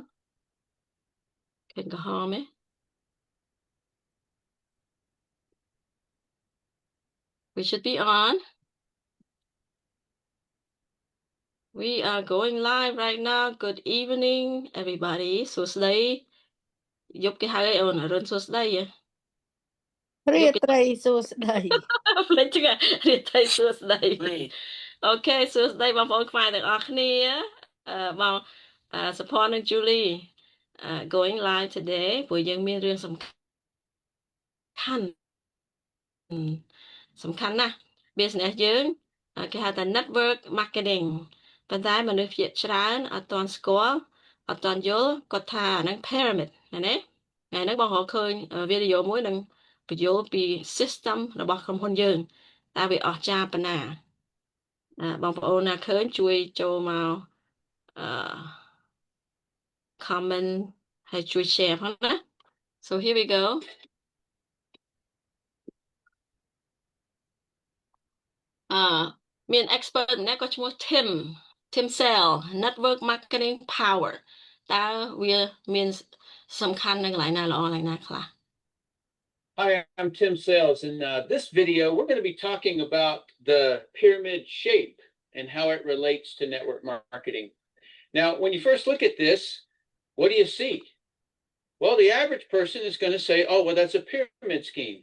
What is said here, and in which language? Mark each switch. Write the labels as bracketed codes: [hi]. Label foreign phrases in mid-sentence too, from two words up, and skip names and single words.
[en] Can go home, eh? We should be on. We are going live right now. Good evening, everybody. [km] សួស្តី យប់គេហៅអីអូនរុនសួស្តីហ៎ រាត្រីសួស្តី ភ្លេចចឹងរាត្រីសួស្តីអូខេសួស្តីបងប្អូនខ្មែរទាំងអស់គ្នាបងសុផាន់និង Julie [en] going live today [km] ព្រោះយើងមានរឿងសំ ខាន់ណាស់ business យើងគេហៅថា [en] network marketing [km] ប៉ុន្តែមនុស្សភាគច្រើនអត់ទាន់ស្គាល់អត់ទាន់យល់គាត់ថាអាហ្នឹង pyramid ណាថ្ងៃហ្នឹងបងរកឃើញវីដេអូមួយនឹងបញ្យល់ពី system របស់ក្រុមហ៊ុនយើងតើវាអស្ចារ្យប៉ុណ្ណាបងប្អូនណាឃើញជួយចូលមក comment ហើយជួយ share ផងណា [en] so here we go [km] មាន expert ម្នាក់ក៏ឈ្មោះ Tim Sell [en] network marketing power [km] តើវាមានសំខាន់នៅកន្លែងណាល្អកន្លែងណាខ្លះ [en] Hi, I'm Tim Sales. In this video, we're going to be talking about the pyramid shape and how it relates to network marketing. Now, when you first look at this, what do you see? Well, the average person is going to say, oh, well, that's a pyramid scheme.